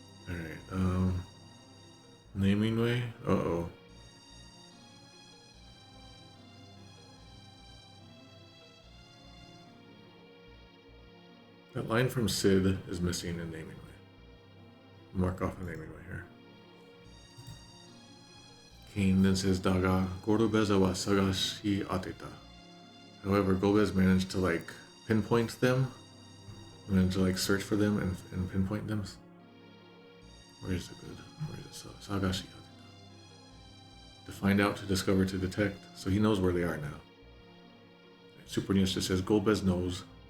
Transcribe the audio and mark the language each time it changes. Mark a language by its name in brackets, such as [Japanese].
[English] Alright, naming way? Uh-oh. That line from Sid is missing in naming way. Mark off the naming way here. Kain then says, [Japanese] だが、ゴルベザは探し当てた. [English] However, Golbez managed to pinpoint them, managed to search for them and pinpoint them. Where is it good? Where is it? Sagashi. To find out, to discover, to detect. So he knows where they are now. Super NES just says Golbez knows.